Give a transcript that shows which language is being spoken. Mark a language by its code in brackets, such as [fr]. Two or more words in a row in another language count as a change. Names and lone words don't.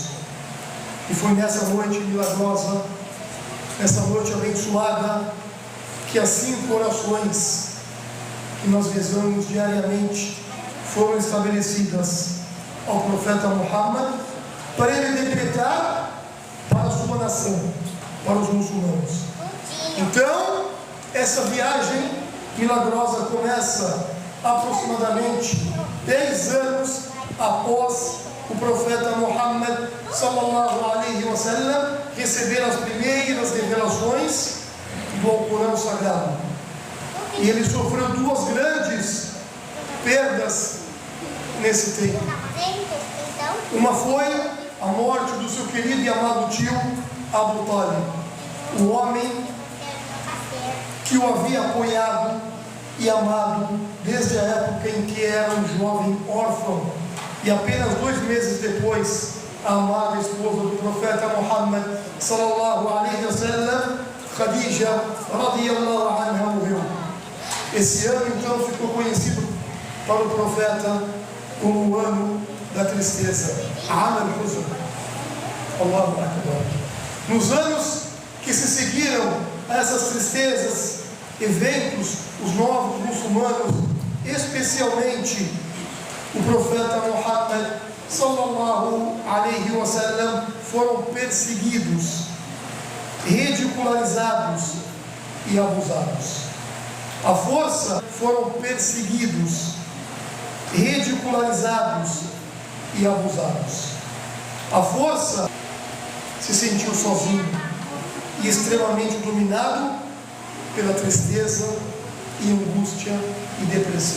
[pt] E foi nessa noite milagrosa, nessa noite abençoada, que as 5 orações que nós rezamos diariamente foram estabelecidas ao profeta Muhammad, para ele decretar para a sua nação, para os muçulmanos. Então, essa viagem milagrosa começa aproximadamente 10 anos após o profeta Muhammad [ar] صلى الله عليه وسلم [pt] receber as primeiras revelações do Alcorão Sagrado. E ele sofreu 2 grandes perdas nesse tempo. Uma foi a morte do seu querido e amado tio Abu Talib, o homem que o havia apoiado e amado desde a época em que era um jovem órfão, e apenas 2 meses depois a amada esposa do profeta Muhammad [ar] صلى الله عليه وسلم, [pt] Khadija [ar] رضي الله عنها, [pt] morreu. Esse ano então ficou conhecido para o profeta como o ano da tristeza, [ar] عام الحزن. الله أكبر. [pt] Nos anos que se seguiram a essas tristezas, eventos, os novos muçulmanos, especialmente o profeta Muhammad [ar] صلى الله عليه وسلم, [pt] foram perseguidos, ridicularizados e abusados. A força foram perseguidos, ridicularizados e abusados. A força se sentiu sozinho e extremamente dominado pela tristeza e angústia e depressão.